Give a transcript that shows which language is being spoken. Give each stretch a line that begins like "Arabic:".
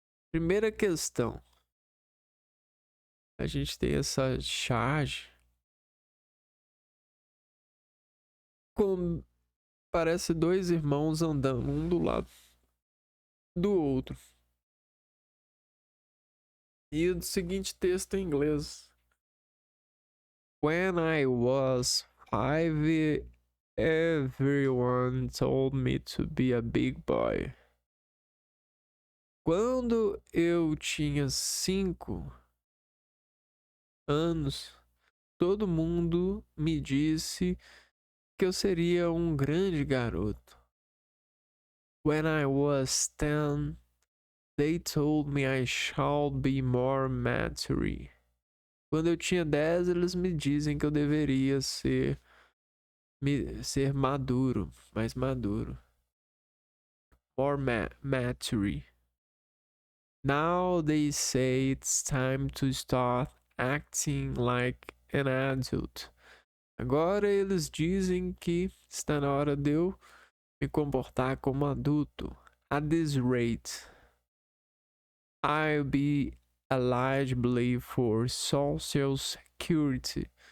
Portuguese: Primeira questão. A gente tem essa charge com parece dois irmãos andando um do lado do outro. E o seguinte texto em inglês.
English: When I was 5, everyone told me to be a big boy.
Portuguese: Quando eu tinha 5 anos, todo mundo me disse que eu seria um grande garoto.
English: When I was 10, they told me I should be more mature.
Portuguese: Quando eu tinha 10, eles me dizem que eu deveria ser maduro, mais maduro.
English: More mature. Now they say it's time to start acting like an adult.
Portuguese: Agora eles dizem que está na hora de eu me comportar como adulto.
English: At this rate, I'll be eligible for Social Security.